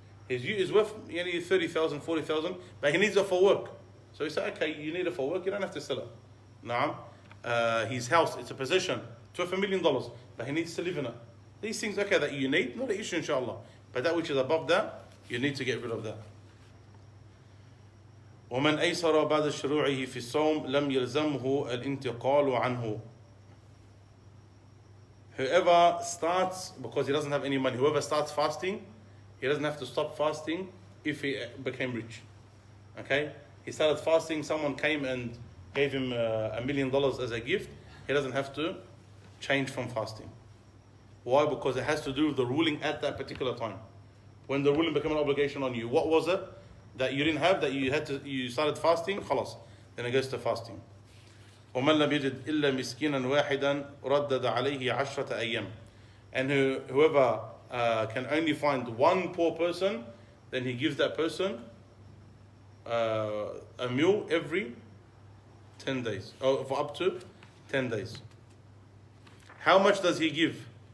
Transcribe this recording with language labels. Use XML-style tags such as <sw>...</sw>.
<en>His ute is worth 30,000, 40,000, but he needs it for work. So he said, okay, you need it for work, you don't have to sell it. Now, his house, it's a possession, it's worth $1 million, but he needs to live in it. These things, okay, that you need, not an issue, inshallah. But that which is above that, you need to get rid of that.</en> <ar>ومن أيسر بعد شروعه في الصوم لم يلزمه الانتقال عنه.</ar> <en>Whoever starts, because he doesn't have any money, whoever starts fasting, he doesn't have to stop fasting if he became rich. Okay? He started fasting, someone came and gave him $1 million as a gift, he doesn't have to change from fasting. Why? Because it has to do with the ruling at that particular time. When the ruling became an obligation on you, what was it that you didn't have, that you started fasting? Khalas. Then it goes to fasting.</en> <ar>ومن لم يجد إلا مسكينا واحدا ردد عليه 10 أيام.</ar> <en>And whoever can only find one poor person, then he gives that person a meal every 10 days, or for up to 10 days. How much does he give?</en>